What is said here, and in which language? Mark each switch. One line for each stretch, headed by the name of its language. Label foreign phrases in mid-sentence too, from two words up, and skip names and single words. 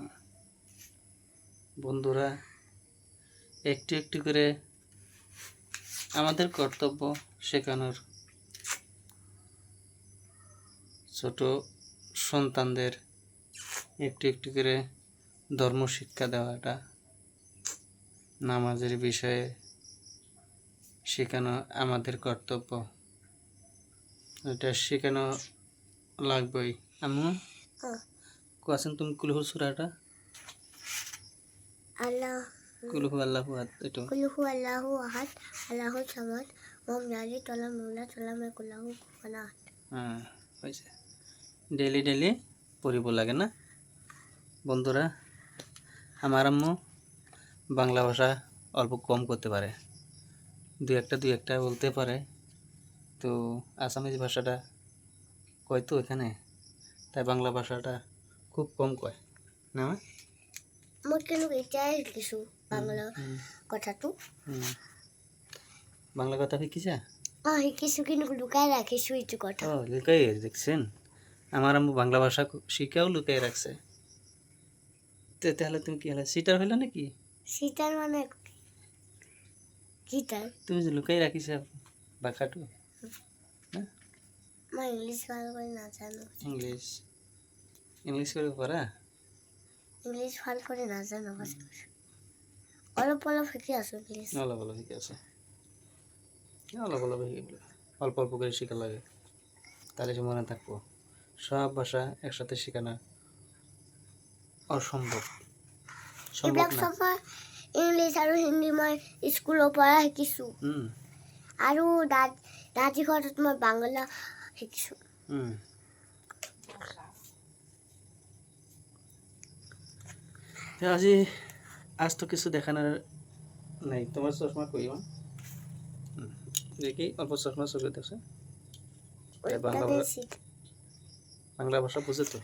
Bangla: বন্ধুরা, একটু একটু করে আমাদের কর্তব্য শেখানোর, ছোট সন্তানদের একটু একটু করে ধর্ম শিক্ষা দেওয়াটা, নামাজের বিষয়ে শেখানো আমাদের কর্তব্য। এটা শেখানো লাগবেই। আম্মু কোয়াছেন তুমি কুলহু সূরাটা? আল্লাহ।
Arabic: قل هو الله أحد. এটা قل هو الله أحد الله الصمد لم يلد ولم يولد ولم يكن له كفوا أحد.
Bangla: হ্যাঁ, হয়েছে। ডেলি ডেলি পড়িব লাগে না বন্ধুরা? আমার আম্মু বাংলা ভাষা অল্প কম করতে পারে, দুই একটা বলতে পারে। তো আসামিজ ভাষাটা কয় তো এখানে, তাই বাংলা ভাষাটা খুব কম কয় না?
Assamese: মই কিন্তু এতিয়াই শিকিছোঁ বাংলা কথাটো। বাংলা কথা শিকিছা? শিকিছোঁ, কিন্তু লুকাই ৰাখিছোঁ এইটো কথা।
Bangla: লুকাই দেখছেন? আমার আম্মু বাংলা ভাষা শিখাও লুকাই রাখছে। তাহলে তুমি কি হলে সিটার হইল নাকি? সিটার মানে গিটার। তুমি যে লুকাই রাখিস ভাষাটো।
Assamese: মই ইংলিছ ভাল কৰি নাজানো।
Bangla: ইংলিশ করে পারা?
Assamese: ইংলিছ ভাল কৰি নাজানো। অলপ অলপ শিকি আছোঁ ইংলিছ। অলপ অলপ
Bangla: শিখে আছে।
Assamese: অলপ অলপ
Bangla: শিখে, অল্প অল্প করে শেখা লাগে, তাহলে সে মনে থাকবো। সব ভাষা একসাথে শেখানো অসম্ভব, সম্ভব
Assamese: এইবিলাক না। চব মই ইংলিছ আৰু হিন্দী মই স্কুলৰ পৰা শিকিছোঁ। আৰু দাদী ঘৰত মই বাংলা শিকিছোঁ।
Bangla: আজ তো কিছু দেখানোর নাই। তোমার চশমা কই দেখি, অল্প চশমা চোখে দেখছে। বাংলা ভাষা বুঝে তো?